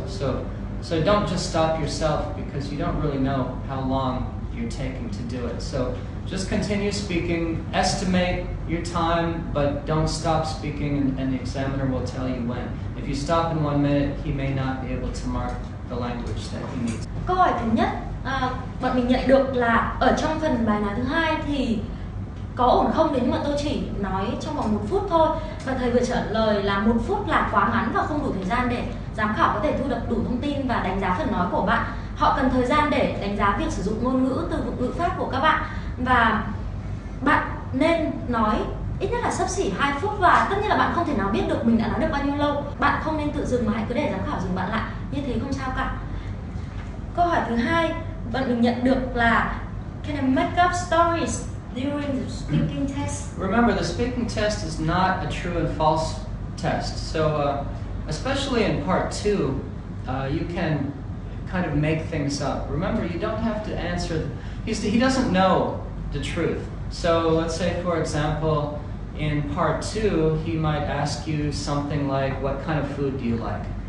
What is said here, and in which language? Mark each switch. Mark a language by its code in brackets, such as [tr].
[en] So don't just stop yourself because you don't really know how long you're taking to do it. So just continue speaking, estimate your time, but don't stop speaking, and the examiner will tell you when. If you stop in 1 minute, he may not be able to mark the language that he needs. [vi] Câu hỏi thứ nhất, bọn mình nhận được là ở trong phần bài nói thứ hai thì có ổn không nếu như mà tôi chỉ nói trong vòng 1 phút thôi. Và thầy vừa trả lời là 1 phút là quá ngắn và không đủ thời gian để giám khảo có thể thu được đủ thông tin và đánh giá phần nói của bạn. Họ cần thời gian để đánh giá việc sử dụng ngôn ngữ, từ vựng, ngữ pháp của các bạn. Và bạn nên nói ít nhất là xấp xỉ 2 phút. Và tất nhiên là bạn không thể nào biết được mình đã nói được bao nhiêu lâu. Bạn không nên tự dừng mà hãy cứ để giám khảo dừng bạn lại. Như thế không sao cả. Câu hỏi thứ hai bạn mình nhận được là [en] Can I make up stories during the speaking test? Remember, the speaking test is not a true and false test. So, especially in part 2, you can kind of make things up. Remember, you don't have to answer. He doesn't know the truth. So, let's say, for example, in part 2, he might ask you something like, "What kind of food do you like?"